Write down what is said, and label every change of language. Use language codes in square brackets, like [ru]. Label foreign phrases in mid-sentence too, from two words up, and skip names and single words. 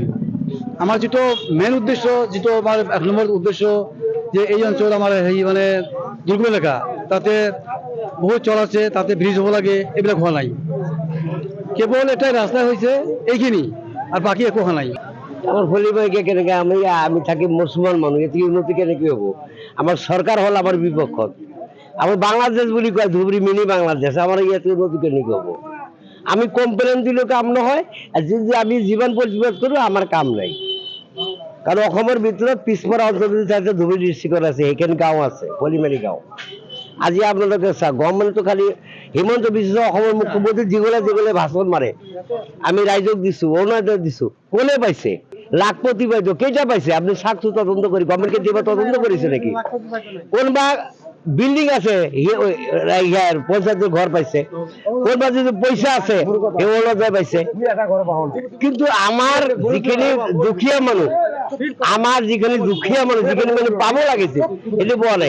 [as] আমাৰ যিটো মেইন উদ্দেশ্য, যিটো আমাৰ 1 নম্বৰ উদ্দেশ্য, যে এই অঞ্চল আমাৰ মানে দুৰ্গম এলেকা, তাতে বহুত চল আছে, তাতে ব্ৰিজ হ'ব লাগে, এইবিলাক হোৱা নাই। কেৱল এটাই ৰাস্তা হৈছে এইখিনি, আৰু বাকী একো হোৱা নাই। আমার ফলিবাড়িকে কেনেকে আমি থাকি মুসলমান মানুষ, এতে উন্নতি কেনেকে হবো? আমার সরকার হল আমার বিপক্ষত। আমার বাংলাদেশ বলি কয়, ধুবুরি মিনি বাংলাদেশ, আমার ইয়াতে উন্নতি কেনেকে হবো? আমি কমপ্লেন দিলেও কাম নহয়, আর যদি আমি জীবন প্রতিবাদ করি আমার কাম নাই। কারণ অসমের ভিতরে পিছপরা অঞ্চল যদি ধুবুরি ডিস্ট্রিক্ট আছে, এখানে গাঁও আছে, ফলিমারি গাঁও। আজি আপনাদের গভর্নমেন্ট তো খালি হিমন্ত বিশ্ব অসমের মুখ্যমন্ত্রী যেগুলো ভাষণ মারে, আমি রাইজক দিছো, অরুণাচল দিছো, কোনে পাইছে? লাখপতি পাইতো, কেইটা পাইছে? আপনি সাক্ষী তদন্ত করি, গভর্নমেন্টকে দিবা তদন্ত করেছে নাকি? কোনবা বিল্ডিং আছে পঞ্চায়েতের ঘর পাইছে, কোনবা যদি পয়সা আছে পাইছে। কিন্তু আমার যেখানে দুখীয়া মানুষ, যেখানে মানে পাবো লাগেছে, এটা পাওয়া নাই।